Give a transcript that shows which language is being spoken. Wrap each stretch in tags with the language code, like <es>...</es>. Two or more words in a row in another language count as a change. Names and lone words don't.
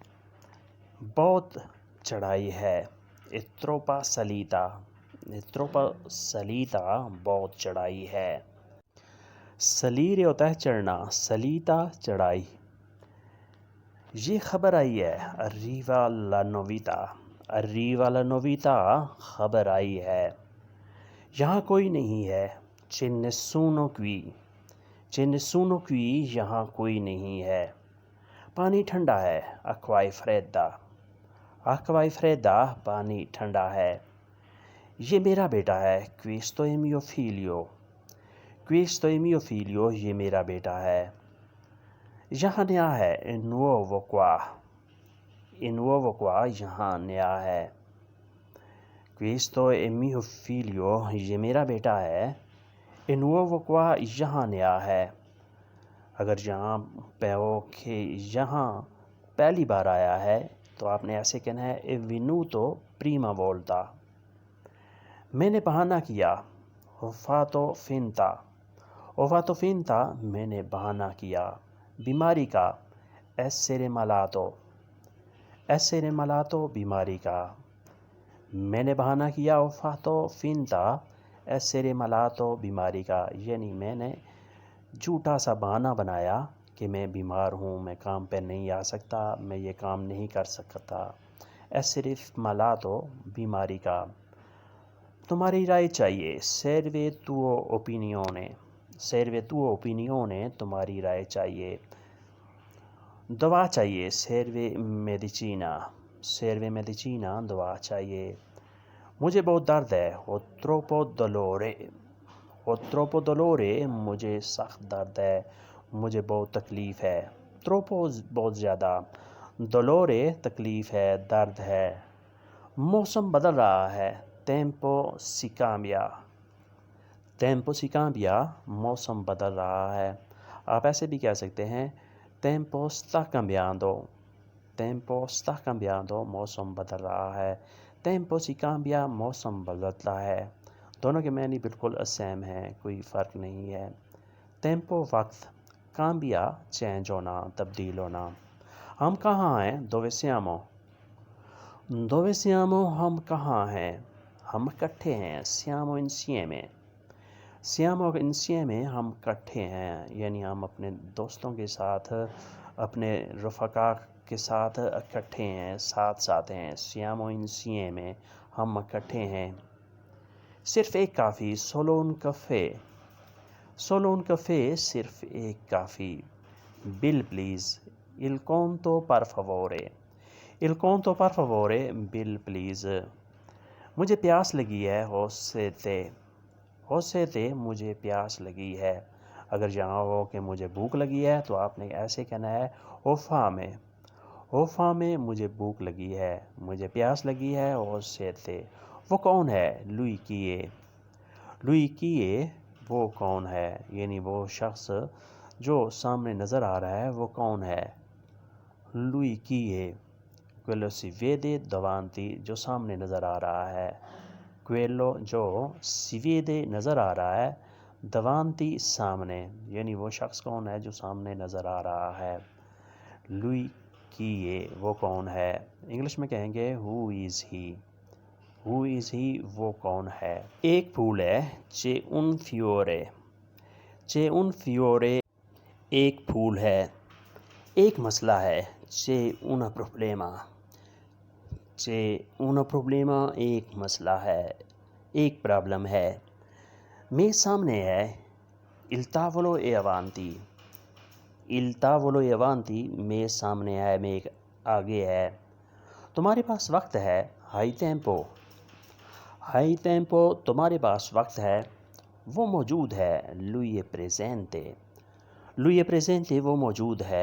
<ur>بہت چڑھائی ہے،</ur> <it>troppa salita, troppa salita</it> <ur>بہت چڑھائی ہے۔ سلیرے ہوتا ہے چڑھنا، سلیتا چڑھائی۔ یہ خبر آئی ہے،</ur> <it>arriva la novità، arriva la novità</it> <ur>خبر آئی ہے۔ یہاں کوئی نہیں ہے،</ur> <it>c'è nessuno qui، c'è nessuno qui</it> <ur>یہاں کوئی نہیں ہے۔ پانی ٹھنڈا ہے،</ur> <it>acqua è fredda، acqua è fredda</it> <ur>پانی ٹھنڈا ہے۔ یہ میرا بیٹا ہے،</ur> <it>questo è mio figlio، questo è mio figlio</it> <ur>یہ میرا بیٹا ہے۔ یہاں نیا ہے،</ur> <it>è nuovo qua، è nuovo qua</it> <ur>یہاں نیا ہے۔</ur> <it>questo è mio figlio</it> <ur>یہ میرا بیٹا ہے،</ur> <it>è nuovo qua</it> <ur>یہاں نیا ہے۔ اگر یہاں پہ ہو کہ یہاں پہلی بار آیا ہے تو آپ نے ایسے کہنا ہے</ur> <it>è venuto prima volta۔</it> <ur>میں نے بہانہ کیا،</ur> <it>ho fatto finta، ho fatto finta</it> <ur>میں نے بہانہ کیا۔ بیماری کا،</ur> <it>essere malato، essere malato</it> <ur>بیماری کا۔ میں نے بہانہ کیا،</ur> <it>ho fatto finta essere malato</it> <ur>بیماری کا، یعنی میں نے جھوٹا سا بہانہ بنایا کہ میں بیمار ہوں، میں کام پہ نہیں آ سکتا، میں یہ کام نہیں کر سکتا۔</ur> <it>essere malato</it> <ur>بیماری کا۔ تمہاری رائے چاہیے،</ur> <it>serve tuo opinione، serve tuo opinione</it> <ur>تمہاری رائے چاہیے۔ دوا چاہیے،</ur> <it>serve medicina، serve medicina</it> <ur>دوا چاہیے۔ مجھے بہت درد ہے،</ur> <it>ho troppo dolore، ho troppo dolore</it> <ur>مجھے سخت درد ہے، مجھے بہت تکلیف ہے۔ troppo بہت زیادہ، dolore تکلیف ہے، درد ہے۔ موسم بدل رہا ہے،</ur> <it>tempo si cambia، tempo si cambia</it> <ur>موسم بدل رہا ہے۔ آپ ایسے بھی کہہ سکتے ہیں</ur> <it>tempo sta cambiando، tempo sta cambiando</it> <ur>موسم بدل رہا ہے۔</ur> <it>tempo si cambia</it> <ur>موسم بدلتا ہے۔ دونوں کے معنی بالکل سیم ہیں، کوئی فرق نہیں ہے۔ tempo وقت، cambia چینج ہونا، تبدیل ہونا۔ ہم کہاں ہیں،</ur> <it>dove siamo، dove siamo</it> <ur>ہم کہاں ہیں، ہم اکٹھے ہیں،</ur> <it>siamo insieme، siamo insieme</it> <ur>ہم اکٹھے ہیں، یعنی ہم اپنے دوستوں کے ساتھ، اپنے رفقا کے ساتھ اکٹھے ہیں، ساتھ ساتھ ہیں۔</ur> <it>siamo insieme</it> <ur>ہم اکٹھے ہیں۔ صرف ایک کافی،</ur> <it>solo un caffè، solo un caffè</it> <ur>صرف ایک کافی۔</ur> <en>bill please،</en> <it>il conto per favore، il conto per favore</it> <en>bill please۔</en> <ur>مجھے پیاس لگی ہے،</ur> <it>ho sete، ho sete</it> <ur>مجھے پیاس لگی ہے۔ اگر یہاں ہو کہ مجھے بھوک لگی ہے تو آپ نے ایسے کہنا ہے</ur> <it>ho fame، ho fame</it> <ur>مجھے بھوک لگی ہے، مجھے پیاس لگی ہے،</ur> <it>ho sete۔</it> <ur>وہ کون ہے،</ur> <it>lui chi è، lui chi è</it> <ur>وہ کون ہے، یعنی وہ شخص جو سامنے نظر آ رہا ہے وہ کون ہے۔</ur> <it>lui chi è quello si vede davanti</it> <ur>جو سامنے نظر آ رہا ہے، quello جو</ur> <it>si vede</it> <ur>نظر آ رہا ہے، davanti سامنے، یعنی وہ شخص کون ہے جو سامنے نظر آ رہا ہے۔</ur> <it>lui chi è</it> <ur>وہ کون ہے۔ انگلش میں کہیں گے</ur> <en>who is he، who is he</en> <ur>وہ کون ہے۔ ایک پھول ہے،</ur> <it>c'è un fiore، c'è un fiore</it> <ur>ایک پھول ہے۔ ایک مسئلہ ہے،</ur> <it>c'è un problema، c'è un problema</it> <ur>ایک مسئلہ ہے، ایک پرابلم ہے۔ میز سامنے ہے،</ur> <it>il tavolo è avanti، il tavolo è avanti</it> <ur>میز سامنے ہے، میز آگے ہے۔ تمہارے پاس وقت ہے،</ur> <it>hai tempo، hai tempo</it> <ur>تمہارے پاس وقت ہے، وہ موجود ہے،</ur> <it>lui è presente، lui è presente</it> <ur>وہ موجود ہے۔</ur>